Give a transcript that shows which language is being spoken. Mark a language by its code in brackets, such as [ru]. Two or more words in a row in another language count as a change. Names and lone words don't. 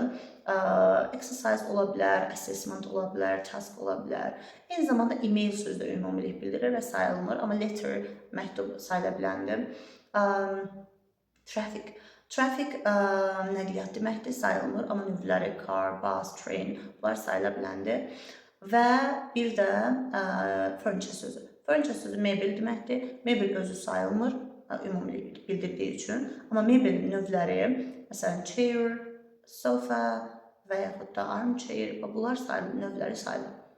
[az] Exercise ola bilər, assessment ola bilər, task ola bilər. Eyni zamanda email sözü də ümumilik bildirir və sayılmır, amma letter, məktub sayıla biləndir. Traffic. Traffic nəqliyyat deməkdir, sayılmır, amma növləri [en] car, bus, train, [az] bunlar sayıla biləndir. Və bir də furniture sözü. Furniture sözü mebel deməkdir. Mebel özü sayılmır, ümumilik bildirdiyi üçün. Amma mebelin növləri, məsələn, [en] chair, sofa [az] və yaxud da armchair, bunlar sayılır, növləri sayılır.